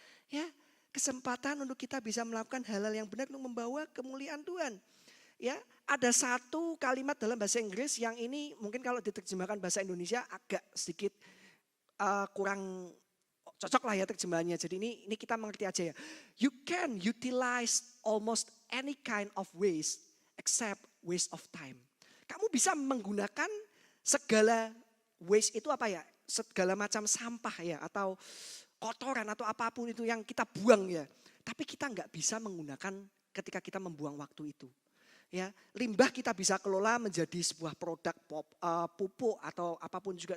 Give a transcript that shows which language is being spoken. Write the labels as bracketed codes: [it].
[id] Ya, kesempatan untuk kita bisa melakukan hal-hal yang benar untuk membawa kemuliaan Tuhan. Ya, ada satu kalimat dalam bahasa Inggris yang ini mungkin kalau diterjemahkan bahasa Indonesia agak sedikit kurang cocok lah ya terjemahannya. Jadi ini kita mengerti aja ya. [en] You can utilize almost any kind of waste except waste of time. [id] Kamu bisa menggunakan segala waste itu apa ya? Segala macam sampah ya atau kotoran atau apapun itu yang kita buang ya. Tapi kita nggak bisa menggunakan ketika kita membuang waktu itu. Ya, limbah kita bisa kelola menjadi sebuah produk pupuk atau apapun juga.